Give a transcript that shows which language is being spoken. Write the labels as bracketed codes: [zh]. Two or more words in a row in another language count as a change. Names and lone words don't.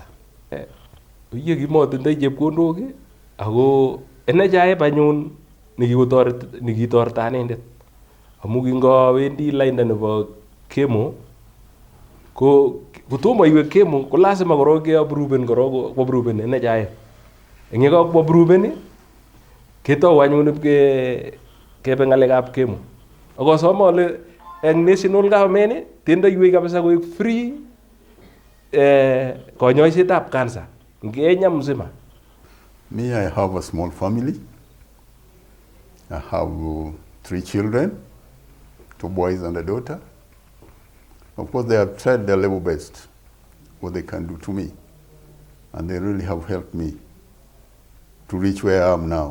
[kln] Ye kimotindoi chepkondok ako NHIF anyun nekitoreto anendet amu kingawendi lainda nebo chemo ko kotomo iwe chemo ko lazima korok keapproven korok koapproven NHIF. Eng ye kakoapproven ketou anyun kebe ng'alekab chemo. Akosome ale eng [en] national government [kln] tindoi kabisa koek free konyoisetab cancer eng Kenya mzima. [en] Me, I have a small family. I have 3 children, 2 boys and a daughter. Of course, they have tried their level best, what they can do to me. And they really have helped me to reach where I am now.